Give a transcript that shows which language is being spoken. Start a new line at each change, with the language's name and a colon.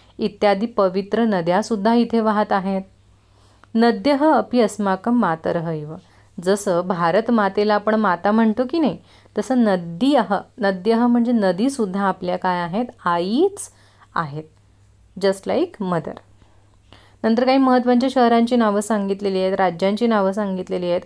Marathi: इत्यादी पवित्र नद्यासुद्धा इथे वाहत आहेत.
Sanskrit: नद्यः अपि अस्माकं मातरः इव.
Marathi: जसं भारत मातेला आपण माता म्हणतो की नाही, तसं नद्यः म्हणजे नदीसुद्धा आपल्या काय आहेत? आईच आहेत,
English: Just like mother.
Marathi: नंतर काही महत्त्वाच्या शहरांची नावं सांगितलेली आहेत, राज्यांची नावं सांगितलेली आहेत.